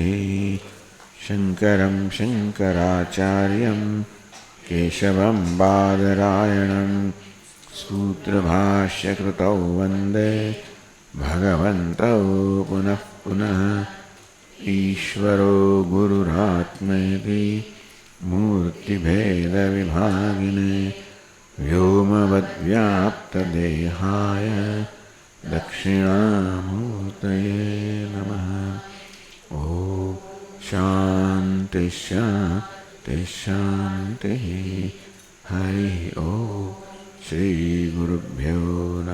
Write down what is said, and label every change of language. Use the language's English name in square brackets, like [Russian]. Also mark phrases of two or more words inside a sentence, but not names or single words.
[Sanskrit] શંકરં શંકરાચાર્યં કેશવં બાદરાયણં સૂત્રભાષ્યકૃતૌ વંદે ભગવन्तौ પુનઃ પુનઃ. ઈશ્વરો ગુરુરાત્મેતિ મૂર્તિભેદવિભાગિને व्योमवद्व्याप्तदेहाय दक्षिणामूर्तये नमः। ॐ शान्ति शान्ति शान्तिः। हरि ॐ श्रीगुरुभ्यो नमः।